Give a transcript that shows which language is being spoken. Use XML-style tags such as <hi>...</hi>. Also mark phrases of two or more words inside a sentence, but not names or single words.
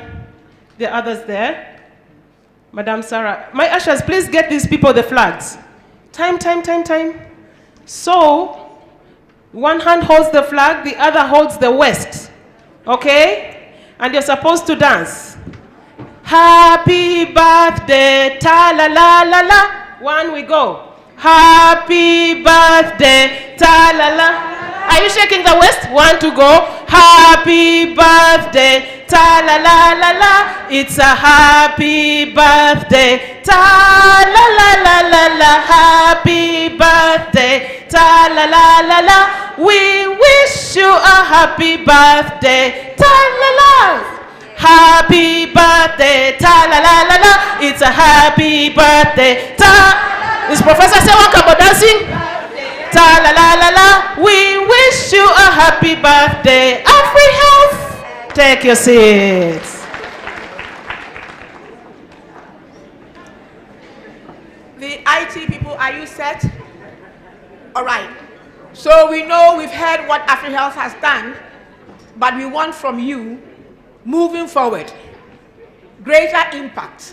<en>The others there. Madam Sarah. My ushers, please get these people the flags. Time. So, one hand holds the flag, the other holds the west. Okay? And you're supposed to dance. Happy birthday, ta-la-la-la-la. One, we go. Happy birthday, ta-la-la. Are you shaking the west? One to go. Happy birthday, ta-la-la-la-la. It's a happy birthday, ta-la-la-la-la-la. Happy birthday, ta-la-la-la-la. We wish you a happy birthday, ta-la-la. Happy birthday, ta-la-la-la-la. It's a happy birthday, ta. Is Professor Sewan Kambo dancing? Ta-la-la-la-la. We wish you a happy birthday. AFREhealth. Take your seats. The IT people, are you set? All right. So we know we've heard what AFREhealth has done, but we want from you, moving forward, greater impact.</en>